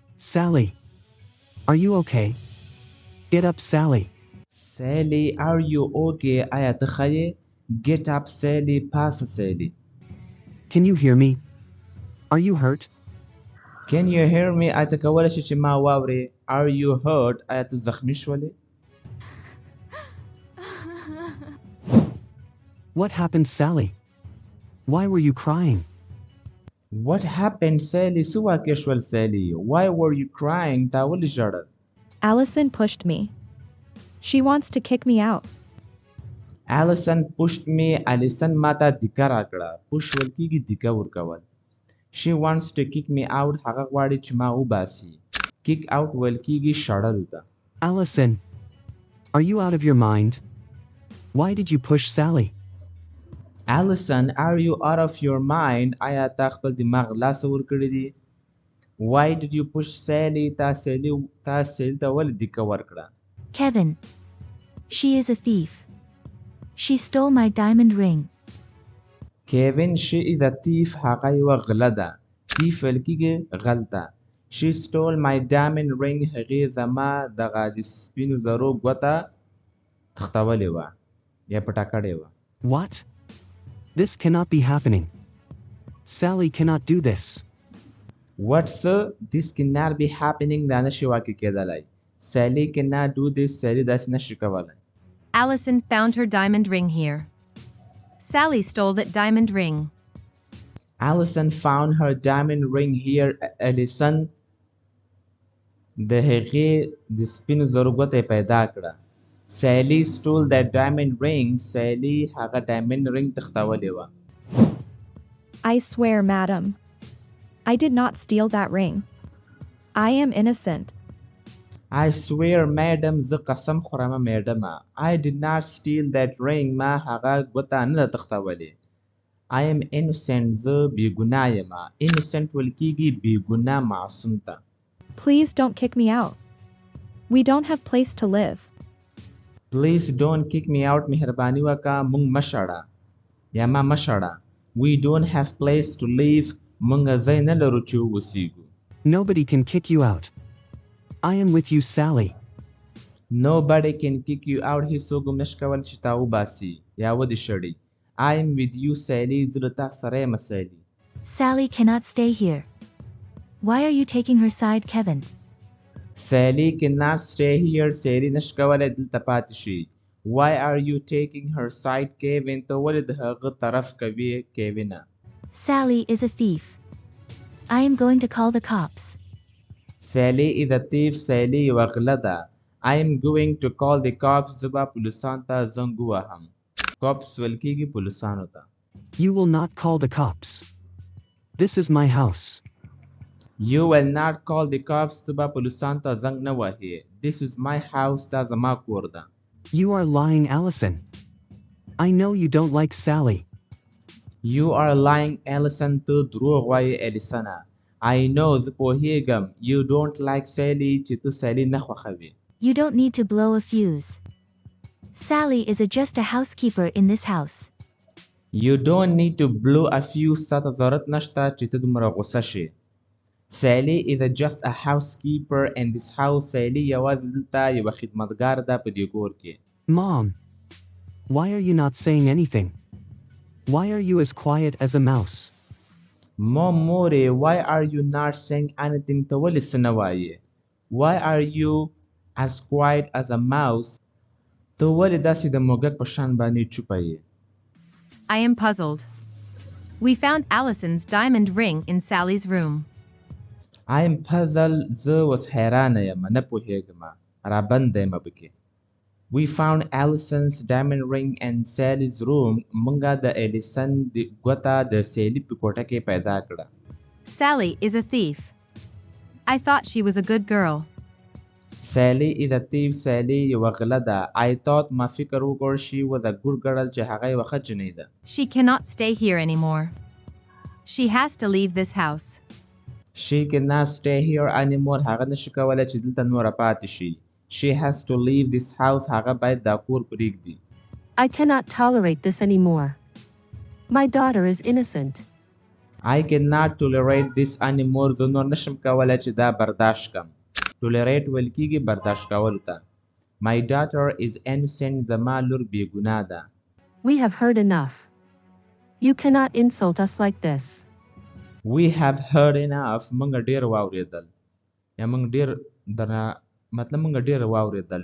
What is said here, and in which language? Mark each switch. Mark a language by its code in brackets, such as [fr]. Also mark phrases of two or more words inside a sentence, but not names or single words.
[en] Sally. Are you okay? Get up, Sally. Sally, are you okay? [ps] آیا ته ښه یې؟ [en] Get up, Sally. پاسه Sally. Can you hear me? Are you hurt? Can you hear me? [ps] آیا ته کولی شې چې ما واورې؟ [en] Are you hurt? [ps] آیا ته زخمی شولې؟ [en] What happened, Sally? Why were you crying? What happened, Sally? [ps] څه واقع شول Sally? [en] Why were you crying? [ps] تا ولې ژړل؟ [en] Allison pushed me. She wants to kick me out. Allison pushed me. [ps] Allison ما ته دیکه راکړه. push ویل کېږي دیکه ورکول. [en] She wants to kick me out. [ps] هغه غواړي چې ما وباسي. [en] kick out [ps] ویل کېږي شړلو ته. [en] Allison, are you out of your mind? Why did you push Sally? Allison, are you out of your mind? [ps] آیا تا خپل دماغ لاسه ورکړی دی؟ [en] Why did you push Sally? [ps] تا سیلی ته ولې دیکه ورکړه؟ [en] Kevin. She is a thief. She stole my diamond ring. Kevin, she is a thief. [ps] هغه یوه غله ده. thief ویل کېږي غل ته. [en] She stole my diamond ring. [ps] هغې زما دغه د سپینو زرو ګوته تښتولې وه یا پټه کړې وه. [en] What? This cannot be happening. Sally cannot do this. What, sir? This cannot be happening. [ps] دا نشي واقع کېدلی. [en] Sally cannot do this. Sally [ps] داسې نشي کولی. [en] Allison found her diamond ring here. Sally stole that diamond ring. Allison found her diamond ring here. [ps] Allison د هغې د سپینو زرو ګوته یې پیدا کړه. [en] Sally stole that diamond ring. [ps] Sally هغه [en] diamond ring [ps] تښتولې وه. [en] I swear, madam. I did not steal that ring. I am innocent. I swear, madam. [ps] زه قسم خورم میډمه. [en] I did not steal that ring. [ps] ما هغه ګوته نه ده تښتولې. [en] I am innocent. [ps] زه بېګناه یم. innocent ویل کېږي بېګناه معصوم ته. [en] Please don't kick me out. We don't have place to live. Please don't kick me out. [ps] مهرباني وکړه موږ مه شړه یا ما مه شړه. [en] We don't have place to live. [ps] موږ ځای نه لرو چې ووسیږو. [en] Nobody can kick you out. I am with you, Sally. Nobody can kick you out. [ps] هیڅوک هم نشي کولی چې تا وباسي یا ودې شړي. [en] I am with you, Sally. [ps] زه له تا سره یم Sally. [en] Sally cannot stay here. Why are you taking her side, Kevin? Sally cannot stay here. [ps] Sally نشي کولی دلته پاتې شي. [en] Why are you taking her side, Kevin? [ps] ته ولې د هغه طرف کوي کیوینه؟ [en] Sally is a thief. I am going to call the cops. Sally is a thief. Sally [ps] یوه غله ده. [en] I am going to call the cops. [ps] زه به پولیسانو ته زنګ ووهم. cops ویل کېږي پولیسانو ته. [en] You will not call the cops. This is my house. You will not call the cops. [ps] ته به پولیسانو ته زنګ نه وهې. [en] This is my house. [ps] دا زما کور ده. [en] You are lying, Allison. I know you don't like Sally. You are lying, Allison. [ps] ته دروغ وایې الیسنه. [en] I know [ps] زه پوهیږم. [en] You don't like Sally. [ps] چې ته سیلي نه خوښوې. [en] You don't need to blow a fuse. Sally is just a housekeeper in this house. You don't need to blow a fuse. [ps] تا ته ضرورت نشته چې ته دومره غوسه شې. [en] Sally is just a housekeeper in this house. [ps] Sally یوازې دلته یوه خدمتګار ده په دې کور کې. [en] Mom, why are you not saying anything? Why are you as quiet as a mouse? مورې why are you not saying anything? [ps] ته ولې څه نه وایې؟ [en] Why are you as quiet as a mouse? [ps] ته ولې داسې د موږک په شان باندې چوپه یې؟ [en] I am puzzled. We found Allison's diamond ring in Sally's room. I am puzzled. [ps] زه اوس حیرانه یم نه پوهېږم رابنده یم پکې. [en] We found Allison's diamond ring in Sally's room. [ps] موږ د الیسن د ګوته د سیلي په کوټه کې پیدا کړه. [en] Sally is a thief. I thought she was a good girl. Sally is a thief. Sally [ps] یوه غله ده. [en] I thought [ps] ما فکر وکړ [en] she was a good girl [ps] چې هغه یوه ښه جنۍ ده. [en] She cannot stay here anymore. She has to leave this house. She cannot stay here anymore. [ps] هغه نشي کولی چې دلته نوره پاتې شي. [en] She has to leave this house. [ps] هغه باید دا کور پرېږدي. [en] I cannot tolerate this anymore. My daughter is innocent. I cannot tolerate this anymore. [ps] زه نور نشم کولی چې دا برداشت کم. tolerate ویل کیږي برداشت کولو ته. [en] My daughter is innocent. [ps] زما لور بې ګناه ده. [en] We have heard enough. You cannot insult us like this. We have heard enough. [ps] موږ ډېر واورېدل. یا موږ ډېر درنه مطلب موږ ډېر واورېدل.